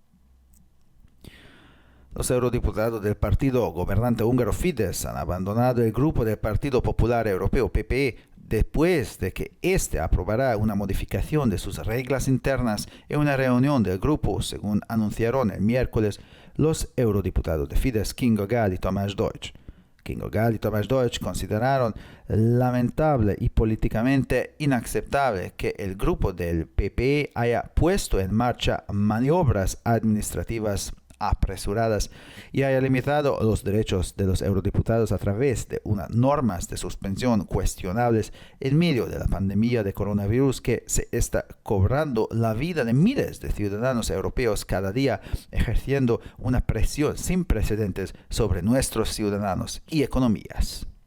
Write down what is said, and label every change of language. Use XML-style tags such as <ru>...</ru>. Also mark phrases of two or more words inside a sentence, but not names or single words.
<es>Los eurodiputados del partido gobernante húngaro Fidesz han abandonado el grupo del Partido Popular Europeo PPE después de que éste aprobara una modificación de sus reglas internas en una reunión del grupo, según anunciaron el miércoles los eurodiputados de Fidesz Kinga Gál y Tamás Deutsch. Kinga Gál y Tamás Deutsch consideraron lamentable y políticamente inaceptable que el grupo del PPE haya puesto en marcha maniobras administrativas apresuradas y haya limitado los derechos de los eurodiputados a través de unas normas de suspensión cuestionables en medio de la pandemia de coronavirus que se está cobrando la vida de miles de ciudadanos europeos cada día, ejerciendo una presión sin precedentes sobre nuestros ciudadanos y economías.</es>